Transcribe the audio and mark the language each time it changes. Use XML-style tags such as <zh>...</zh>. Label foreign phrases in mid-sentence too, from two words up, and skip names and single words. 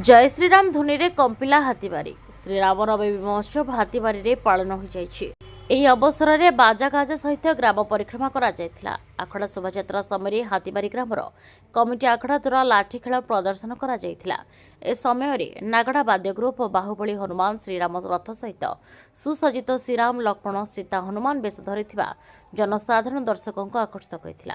<or>ଶ୍ରୀରାମ ଧୁନୀ ରେ କମ୍ପିଲା ହାତୀବାରୀ ଶ୍ରୀରାମ ନବମୀ ମହୋତ୍ସବ ହାତୀବାରୀ ରେ ପାଳନ ହୋ ଯାଇଛି। ଏହି ଅବସରରେ ବାଜା ଗାଜା ସହିତ ଗ୍ରାମ ପରିକ୍ରମା କରାଯାଇଥିଲା। ଆଖଡ଼ା ଶୋଭାଯାତ୍ରା ସମୟରେ ହାତୀବାରୀ ଗ୍ରାମର କମିଟି ଆଖଡ଼ା ଦ୍ୱାରା ଲାଠି ଖେଳ ପ୍ରଦର୍ଶନ କରାଯାଇଥିଲା। ଏ ସମୟରେ ନାଗଡ଼ା ବାଦ୍ୟ ଗ୍ରୁପ ବାହୁବଳୀ ହନୁମାନ ଶ୍ରୀରାମ ରଥ ସହିତ ସୁସଜ୍ଜିତ ଶ୍ରୀରାମ ଲକ୍ଷ୍ମଣ ସୀତା ହନୁମାନ ବେଶ ଧରିଥିବା ଜନସାଧାରଣ ଦର୍ଶକଙ୍କୁ ଆକର୍ଷିତ କରିଥିଲା।</or>